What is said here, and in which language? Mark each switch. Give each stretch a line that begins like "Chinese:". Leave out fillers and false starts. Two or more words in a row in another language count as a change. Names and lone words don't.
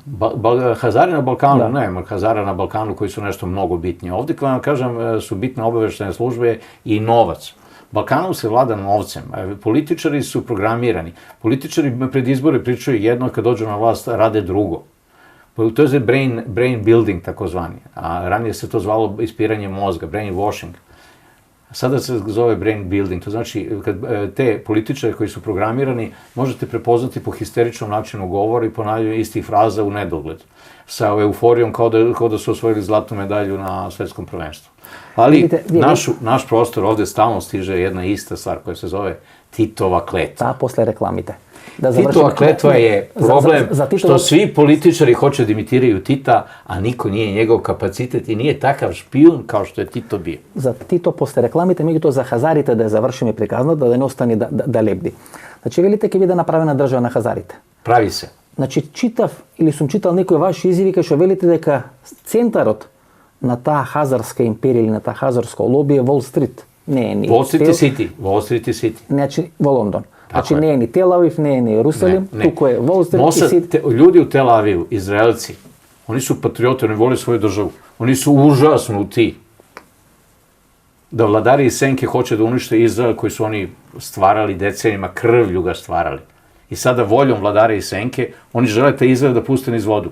Serbian: Hazari na Balkanu, nema Hazara na Balkanu koji su nešto mnogo bitnije. Ovdje, kao vam kažem, su bitne obaveštajne službe i novac. Balkanom se vlada novcem. Političari su programirani. Političari pred izbore pričaju jedno, kad dođu na vlast rade drugo. To je
English: brain building,
Serbian: takozvani. A ranije se to zvalo ispiranje mozga, brainwashing. Sada se zove
English: brain building,
Serbian: to znači kad te političare koji su programirani možete prepoznati po histeričnom načinu govora i ponavljanju istih fraza u nedogled. Sa euforijom kao da su osvojili zlatnu medalju na svetskom prvenstvu. Ali naš prostor ovde stalno stiže jedna ista stvar koja se zove Titova kletva. Da, posle reklamite. Titova kletva je problem što svi političari hoće da imitiraju Tita, a niko nije njegov kapacitet i nije takav špijun kao što je Tito bio.
Macedonian: За Тито после рекламите, меѓутоа за хазарите да завршиме приказната, да не остане да лебди. Значи, велите ќе биде направена држава на хазарите. Прави се. Значи, читав или сум читал некои ваши изјави кај што велите дека центарот на таа хазарска империја или на таа хазарско лоби е Wall Street. Не е ни Wall Street City. Значи, во Лондон. Значи, не е ни Тел Авив, не е ни Јерусалим, туку е Wall Street и City.
Serbian: Ljudi u Tel Avivu, Izraelci, oni su patrioti, oni vole svoju državu. Oni su užasnuti da vladari iz senke hoće da unište Izrael koji su oni stvarali decenijima, krvlju ga stvarali. I sada voljom vladara iz senke, oni žele taj Izrael da puste niz vodu.